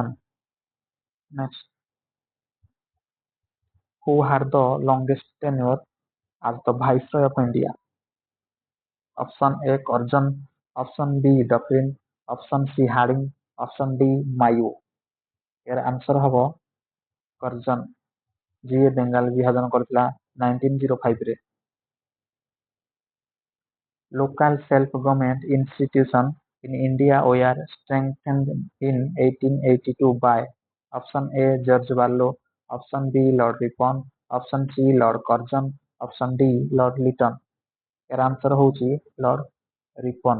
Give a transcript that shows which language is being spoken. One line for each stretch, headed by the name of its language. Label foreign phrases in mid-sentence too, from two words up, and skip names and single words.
English: Next, who had the longest tenure as the viceroy of India? Option A. Curzon, option B. Dufferin, option C. Harding, option D. Mayo.
Odia: এর answer হব Curzon, ଯିଏ ବେଙ୍ଗାଲ ବିଭାଜନ କରିଥିଲା 1905 ରେ।
English: Local self-government institutions in India were strengthened in 1882 by option A. George Barlow, option B. Lord Ripon, option C. Lord Curzon, option D. Lord Lytton.
Odia: এর answer হଉଛି Lord Ripon.